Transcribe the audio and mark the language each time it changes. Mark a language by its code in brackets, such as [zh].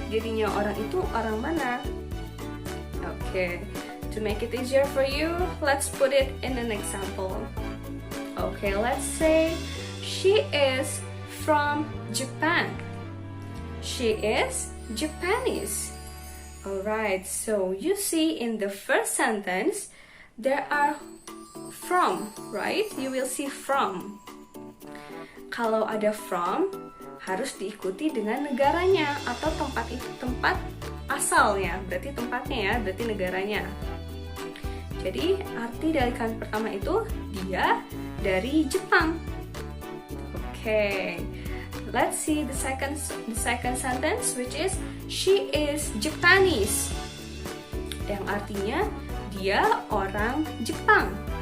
[id] Jadinya orang itu orang mana. [en] Okay, to make it easier for you, let's put it in an example. Okay, let's say she is from Japan. She is Japanese. Alright, so you see in the first sentence, there are from, right? You will see from. [id] Kalau ada from, harus diikuti dengan negaranya atau tempat asalnya. Berarti tempatnya ya, berarti negaranya. Jadi arti dari kalimat pertama itu dia dari Jepang. [en] Okay, let's see the second sentence, which is she is Japanese. [id] Yang artinya dia orang Jepang.